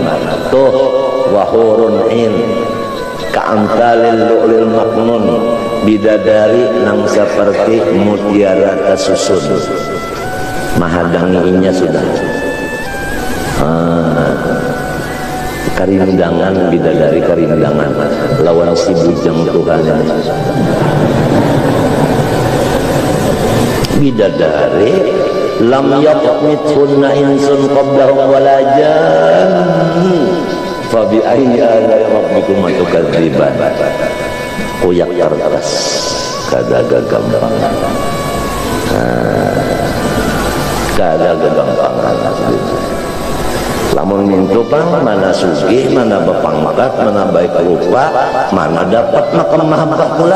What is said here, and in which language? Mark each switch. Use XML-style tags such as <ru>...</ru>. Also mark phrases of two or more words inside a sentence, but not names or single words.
<ar>وحور عين كأمثال اللؤلؤ المكنون,</ar> <bjn>bidadari nang seperti mutiara kasusun, mahadanginya sudah. Karindangan, bidadari karindangan lawan si bujang Tuhan.</bjn> <ar>Bidadari لم يطمثهن إنس قبلهم ولا جان فبأي آلاء ربكما تكذبان.</ar> <bjn>Kuyak kertas kada gampang, kada gampang. Lamun mintu pang, mana sugih, mana bepangkat, mana baik rupa, mana dapat makam mahabbah pula.</bjn>